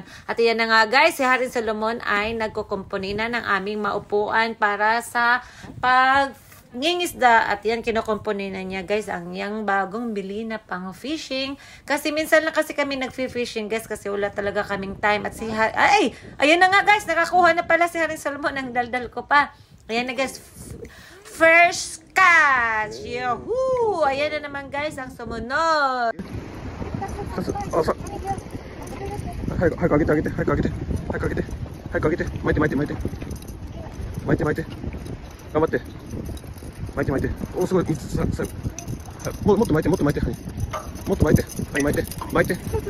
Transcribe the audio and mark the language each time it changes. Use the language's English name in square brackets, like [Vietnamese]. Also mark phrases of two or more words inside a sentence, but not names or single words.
[Filipino] At yan na nga guys, si Haring Solomon ay nagkukumpuni na ng aming maupuan para sa ngingisda. At yan, kinukumpuni na niya guys ang yang bagong bili na pang fishing. Kasi minsan lang kasi kami nagfi-fishing guys, kasi wala talaga kaming time. At ayun na nga guys, nakakuha na pala si Haring Solomon ng daldal ko pa. Ayan na guys, [English] first catch! Yahoo! [Filipino] Ayan na naman guys ang sumunod. [Japanese] 早く上げて、上げて、早く上げて、早く上げて、早く上げて、巻いて巻いて巻いて、巻いて巻いて、頑張って、巻いて巻いて、お、すごい、もっと巻いて、もっと巻いて、はい、もっと巻いて、はい、巻いて、巻いて、